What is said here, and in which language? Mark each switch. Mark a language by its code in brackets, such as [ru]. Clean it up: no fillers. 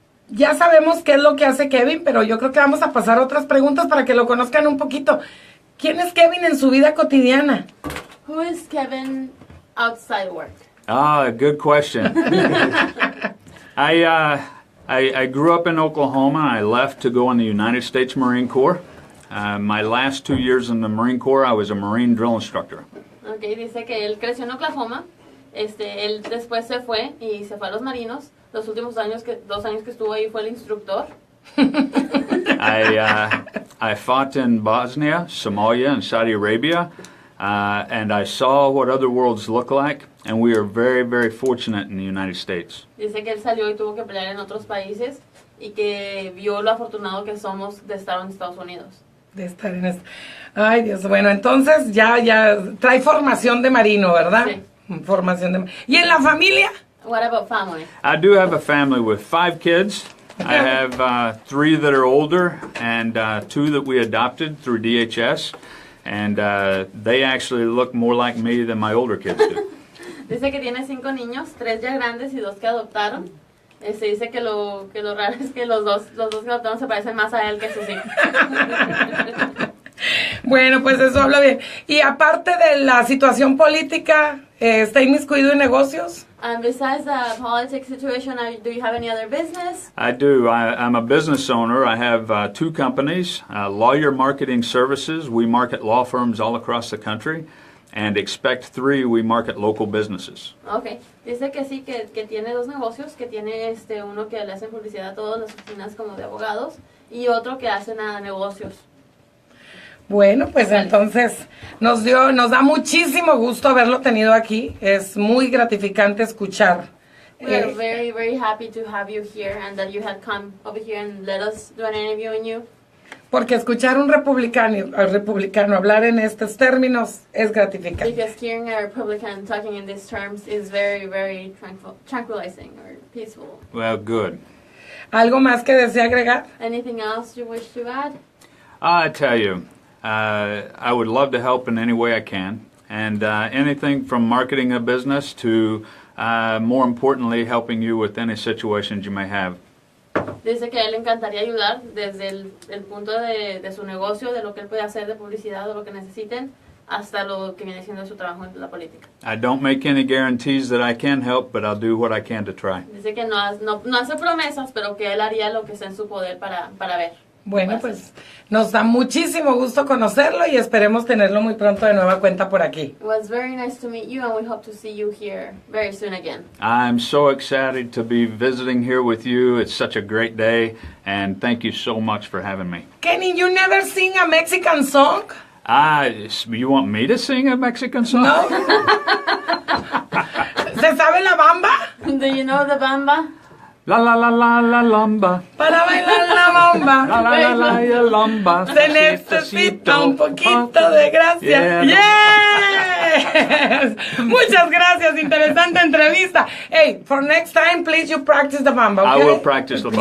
[es] Ya sabemos qué es lo que hace Kevin, pero yo creo que vamos a pasar a otras preguntas para que lo conozcan un poquito. ¿Quién es Kevin en su vida cotidiana? [en] Who is Kevin outside work? Good question. I grew up in Oklahoma. I left to go in the United States Marine Corps. My last 2 years in the Marine Corps, I was a Marine drill instructor. [es] Okay, dice que él creció en Oklahoma. Él después se fue y se fue a los marinos. Los últimos 2 años que estuvo ahí fue el instructor. [en] I fought in Bosnia, Somalia, and Saudi Arabia, and I saw what other worlds look like, and we are very, very fortunate in the United States. [es] Dice que él salió y tuvo que pelear en otros países y que vio lo afortunado que somos de estar en Estados Unidos. De estar en Ay, Dios, bueno, entonces ya trae formación de marino, ¿verdad? Sí. Formación de ¿Y en la familia? [en] What about family? I do have a family with 5 kids. I have 3 that are older and 2 that we adopted through DHS, and they actually look more like me than my older kids do. [es] Dice que tiene 5 niños, 3 ya grandes y 2 que adoptaron. Dice que lo raro es que los dos que adoptaron se parecen más a él que a sus hijos. Bueno, pues eso habla bien. Y aparte de la situación política, ¿está inmiscuido en negocios? [en] Besides the politics situation, do you have any other business? I do. I'm a business owner. I have 2 companies, Lawyer Marketing Services. We market law firms all across the country. And Expect 3, we market local businesses. Okay. [es] Dice que sí, que tiene 2 negocios, que tiene uno que le hacen publicidad a todas las oficinas como de abogados y otro que hacen a negocios. Bueno, pues entonces nos da muchísimo gusto haberlo tenido aquí. Es muy gratificante escuchar. [en] We are very, very happy to have you here and that you had come over here and let us do an interview on you. [es] Porque escuchar a un republicano hablar en estos términos es gratificante. [en] Because hearing a Republican talking in these terms is very, very tranquilizing or peaceful. Well, good. [es] ¿Algo más que desea agregar? [en] Anything else you wish to add? I tell you, I would love to help in any way I can. And anything from marketing a business to, more importantly, helping you with any situations you may have. [es] Dice que a él le encantaría ayudar desde el punto de su negocio, de lo que él puede hacer de publicidad o lo que necesiten, hasta lo que viene siendo su trabajo en la política. [en] I don't make any guarantees that I can help, but I'll do what I can to try. [es] Dice que no hace promesas, pero que él haría lo que está en su poder para ver. Bueno, pues nos da muchísimo gusto conocerlo y esperemos tenerlo muy pronto de nueva cuenta por aquí. [en] It was very nice to meet you, and we hope to see you here very soon again. I'm so excited to be visiting here with you. It's such a great day, and thank you so much for having me. Kenny, you never sing a Mexican song? You want me to sing a Mexican song? [es] No. ¿Se sabe la bamba? [en] Do you know the bamba? La la la la la lamba. [es] Para bailar la La bamba. la la la la lamba. Se necesita un poquito de gracia. Yes. Muchas gracias. Interesante entrevista. [en] Hey, for next time, please you practice the bamba, okay? I will practice the bamba.